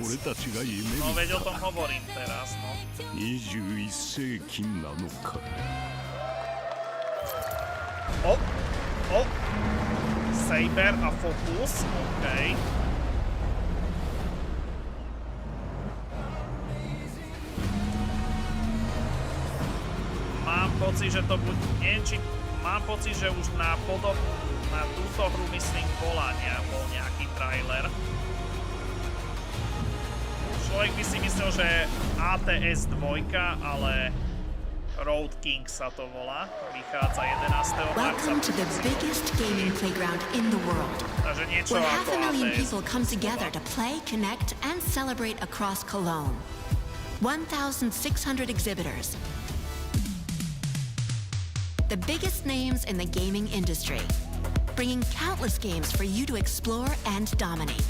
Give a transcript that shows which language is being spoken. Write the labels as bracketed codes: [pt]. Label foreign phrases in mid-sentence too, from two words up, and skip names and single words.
[sk] No veď o tom hovorím teraz, no. [ja] 21 世紀なのか。 [sk] O! Saber a Focus, OK. Mám pocit, že to bude... Neviem, či... Mám pocit, že už na túto hru, myslím, bol nejaký trailer. Človek by si myslel, že ATS 2, ale Road King sa to volá. Vychádza 11. marca. [en] Welcome to the biggest gaming playground in the world. [sk] Takže niečo [en] where [sk] ako 500,000 ATS. [en] people come together to play, connect, and celebrate across Cologne. 1,600 exhibitors. The biggest names in the gaming industry, bringing countless games for you to explore and dominate.